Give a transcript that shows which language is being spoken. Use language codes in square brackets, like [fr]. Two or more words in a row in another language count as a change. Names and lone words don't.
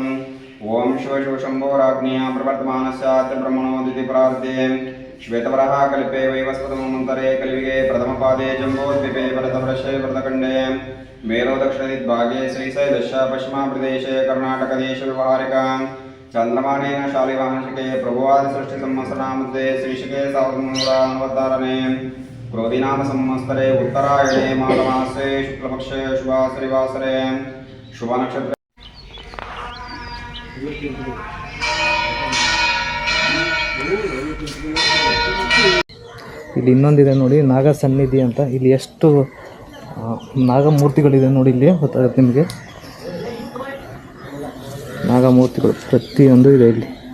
[sa] ओम शिव शिव शम्भो राज्ञया प्रवर्तमानस्यात् ब्रह्मणोदिति प्रार्थे श्वेतवरः कल्पे वैवस्वतमन्तरे कलियुगे प्रथमपादे जम्बोद्वीपे भरतवर्षे भरतखण्डे मेरो दक्षिणदिग्भागे श्रीशैलस्य पश्चिमप्रदेशे कर्णाटकदेशे व्यवहारिका चन्द्रमानेन शालिवांशिके प्रभुवादिसृष्टिसंवत्सरामध्ये श्रीशिके सावधाने क्रोधिनाम संवत्सरे उत्तरायणे माघमासे शुक्लपक्षे शुभाश्रीवासरे शुभनक्षत्रे [kn] ಇಲ್ಲಿ ಇನ್ನೊಂದಿದೆ ನೋಡಿ, ನಾಗ ಸನ್ನಿಧಿ ಅಂತ. ಇಲ್ಲಿ ಎಷ್ಟು ನಾಗಮೂರ್ತಿಗಳಿದೆ ನೋಡಿ, ಇಲ್ಲಿ ಗೊತ್ತಾಗುತ್ತೆ ನಿಮಗೆ. ನಾಗಮೂರ್ತಿಗಳು ಪ್ರತಿಯೊಂದು ಇದೆ ಇಲ್ಲಿ.